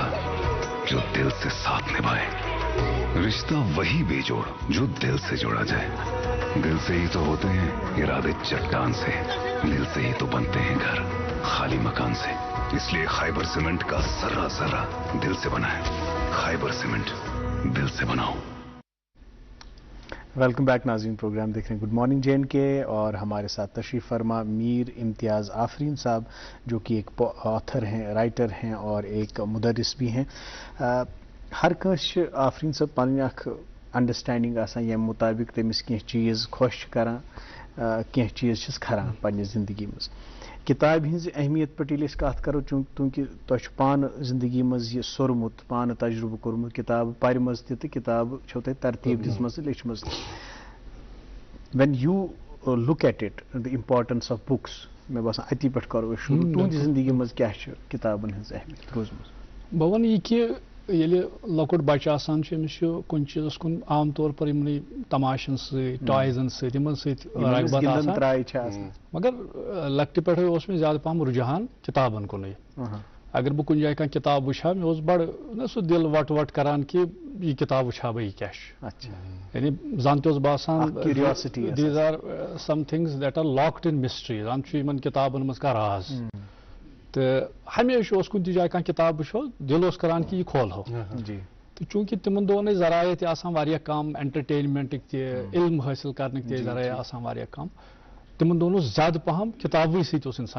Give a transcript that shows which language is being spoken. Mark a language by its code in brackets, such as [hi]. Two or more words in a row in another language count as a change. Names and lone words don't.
[ur] جو دل سے ساتھ نبھائے رشتہ وہی بے جوڑ جو دل سے جوڑا جائے دل سے ہی تو ہوتے ہیں ارادے چٹان سے دل سے ہی تو بنتے ہیں گھر خالی مکان سے اس لیے خیبر سیمنٹ کا ذرہ ذرہ دل سے بنا ہے خیبر سیمنٹ دل سے بناؤ. [en] welcome back [ur] ناظرین پروگرام دیکھ رہے ہیں گڈ مارننگ JNK اور ہمارے ساتھ تشریف فرما میر امتیاز آفرین صاحب جو کہ ایک آتھر ہیں رائٹر ہیں اور ایک مدرس بھی ہیں. [ks] ہر کٲنٛسہِ آفرین صاحب پنٕنۍ اکھ انڈرسٹینڈنگ آسان ییٚمہِ مطابق تٔمِس کینٛہہ چیٖز خۄش چھِ کران کینٛہہ چیٖز چھِس کھران پننہِ زندگی منٛز کِتابہِ ہِنٛزِ اہمیت پٮ۪ٹھ ییٚلہِ أسۍ کتھ کرو چوٗنکہِ تۄہہِ چھُ پانہٕ زندگی منٛز یہِ سوٚرمُت پانہٕ تجرُبہٕ کوٚرمُت کِتابہٕ پرِمژ تہِ تہٕ کِتابہٕ چھو تۄہہِ ترتیٖب دِژمٕژ تہٕ لیٚچھمٕژ تہِ. [en] when you look at it the importance of books [ks] مےٚ باسان اتی پٮ۪ٹھ کرو أسۍ شروٗع تُہنٛدِ زندگی منٛز کیٛاہ چھِ کِتابن ہٕنٛز اہمیت روٗزمٕژ. بہٕ وَنہٕ یہِ کہِ ییٚلہِ لۄکُٹ بچہِ آسان چھُ أمِس چھُ کُنہِ چیٖزس کُن عام طور پر یِمنٕے تماشن سۭتۍ ٹایزن سۭتۍ یِمن سۭتۍ رغبت آسان مگر لۄکٹہِ پٮ۪ٹھے اوس مےٚ زیادٕ پہم رُجحان کِتابن کُنُے اگر بہٕ کُنہِ جایہِ کانٛہہ کِتاب وٕچھِ ہا مےٚ اوس بڑٕ سُہ دِل وٹ وٹ کران کہِ یہِ کِتاب وٕچھِ ہا بہٕ یہِ کیٛاہ چھُ یعنی زن تہِ اوس باسان [en] these are some things that are locked in mystery [ks] زن چھُ یِمن کِتابن منٛز کانٛہہ راز تہٕ ہمیشہِ اوس کُنہِ تہِ جایہِ کانٛہہ کِتاب وٕچھو دِل اوس کران کہِ یہِ کھولہو تہٕ چوٗنکہِ تِمن دۄہن ٲسۍ ذرایع تہِ آسان واریاہ کم انٹرٹینمنٹٕکۍ تہِ علم حٲصِل کرنٕکۍ تہِ ذرایع آسان واریاہ کم تِمن دۄہن اوس زیادٕ پہم کِتابٕے سۭتۍ اوس انسان